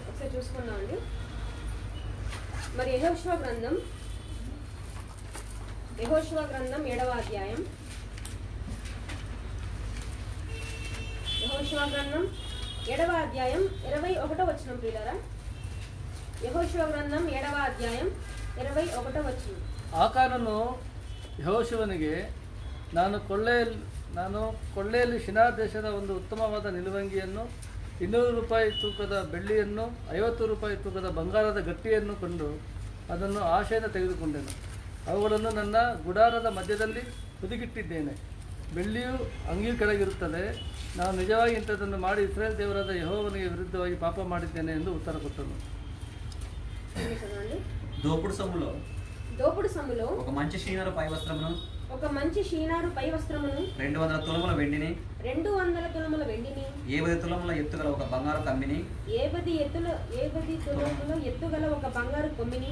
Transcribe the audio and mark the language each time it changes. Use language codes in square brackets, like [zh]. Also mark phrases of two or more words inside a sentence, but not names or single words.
[te] ఒకసారి చూసుకుందామండి. మరి యెహోషువ గ్రంథం 7వ అధ్యాయం. యెహోషువ గ్రంథం 7వ అధ్యాయం 21వ వచనం ప్రియులారా. యెహోషువ గ్రంథం 7వ అధ్యాయం 21వ వచనం. [kn] ಆಕಾನನು ಯೆಹೋಶುವನಿಗೆ ನಾನು ಕೊಳ್ಳೆಯಲ್ಲಿ ಶಿನಾರ್ ದೇಶದ ಒಂದು ಉತ್ತಮವಾದ ನಿಲುವಂಗಿಯನ್ನು 200 ರೂಪಾಯಿ ತೂಕದ ಬೆಳ್ಳಿಯನ್ನು 50 ರೂಪಾಯಿ ತೂಕದ ಬಂಗಾರದ ಗಟ್ಟಿಯನ್ನು ಕೊಂಡು ಅದನ್ನು ಆಶೆಯಿಂದ ತೆಗೆದುಕೊಂಡೆನು. ಅವುಗಳನ್ನು ನನ್ನ ಗುಡಾರದ ಮಧ್ಯದಲ್ಲಿ ಹುದುಗಿಟ್ಟಿದ್ದೇನೆ. ಬೆಳ್ಳಿಯು ಅಂಗಿಯ ಕೆಳಗಿರುತ್ತದೆ. ನಾನು ನಿಜವಾಗಿ ಇಂಥದ್ದನ್ನು ಮಾಡಿ ಇಸ್ರಾಯೇಲ್ ದೇವರಾದ ಯೆಹೋವನಿಗೆ ವಿರುದ್ಧವಾಗಿ ಪಾಪ ಮಾಡಿದ್ದೇನೆ ಎಂದು ಉತ್ತರ ಕೊಟ್ಟನು. [te] దోపుడు సొమ్ములో ఒక మంచి షీనారు పై వస్త్రమును 200 తులముల వెండిని 70 తులముల ఎత్తుగల ఒక బంగారు కమ్మిని 70 తులముల ఎత్తుగల ఒక బంగారు కొమ్మిని